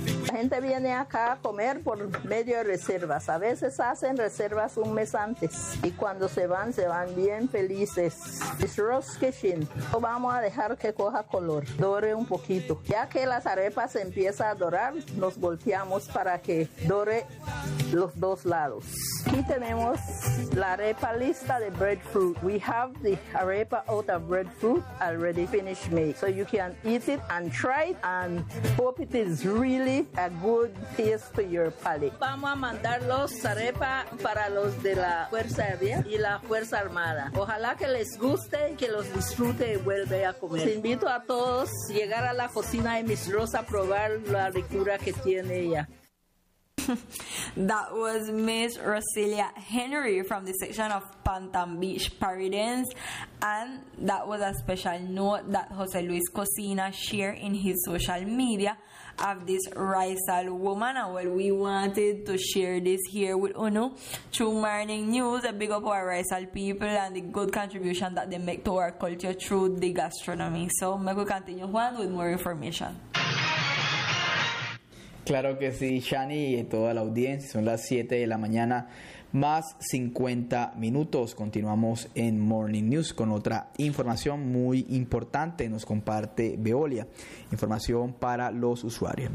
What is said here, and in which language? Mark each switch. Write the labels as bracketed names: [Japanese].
[Spanish] La gente viene acá a comer por medio de reservas. A veces hacen reservas un mes antes. Y cuando se van bien felices. [English] It's Rose Kitchen. [Spanish] Vamos a dejar que coja color. Dore un poquito. Ya que las arepas empiezan a dorar, nos volteamos para que dore los dos lados. Aquí tenemos la arepa lista de breadfruit. [English] We have the arepa out of breadfruit already finished made. So you can eat it and try it and hope it is really a good taste to your palate. [Spanish] Vamos a mandar los arepa para los de la Fuerza Aérea y la Fuerza Armada. Ojalá que les guste, que los disfrute y vuelve a comer. Les invito a todos a llegar a la cocina de Miss Rosa a probar la ricura que tiene ella. [English] That was Miss Roselia Henry from the section of Pantan Beach Paradise. And that was a special note that Jose Luis Cocina shared in his social media of this Raisal woman. And well, we wanted to share this here with Uno through Morning News. A big up our Raisal people and the good contribution that they make to our culture through the gastronomy. So me will continue Juan with more information. [Spanish] Claro que sí, Shani y toda la audiencia. Son las 7 de la mañana más 50 minutos. Continuamos en Morning News con otra información muy importante. Nos comparte Veolia, información para los usuarios.